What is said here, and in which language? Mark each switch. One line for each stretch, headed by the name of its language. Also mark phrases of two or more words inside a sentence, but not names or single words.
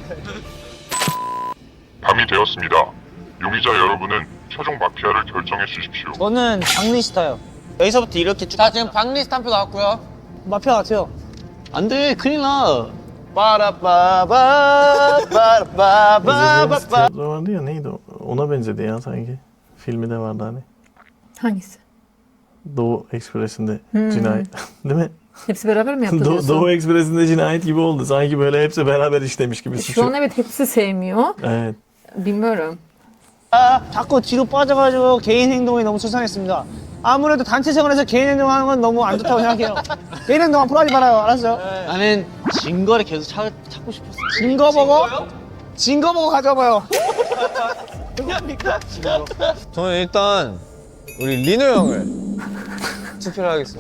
Korean: 밤이 되었습니다. 용의자 여러분은 최종 마피아를 결정해 주십시오. 저는 박리스타요. 여기서부터 이렇게 쭉. 자 지금 박리스트 한 표 나왔고요. 마피아 같아요. 안 돼, 큰일 나. 빠라빠바바바바바바.
Turkish: vardı ya neydi o? Ona benzedi ya sanki. Filmi de vardı hani. Hangisi? Doğu Ekspresi'nde cinayet. Değil mi? Hepsi beraber mi yaptı diyorsun? Doğu Ekspresi'nde cinayet gibi oldu. Sanki böyle hepsi beraber işlemiş gibi suçu. Şu an evet hepsi sevmiyor. Evet. Bilmiyorum.
Korean: 자꾸 뒤로 빠져가지고 개인 행동이 너무 수상했습니다. 아무래도 단체 생활에서 개인 행동하는 건 너무 안 좋다고 생각해요. 개인 행동 앞으로 하지 말아요. 알았어요? 나는 증거를 계속 찾고 싶었어. 증거 보고? 증거 보고 가져와봐요. 저는 일단 우리 리노 형을 투표를 하겠습니다.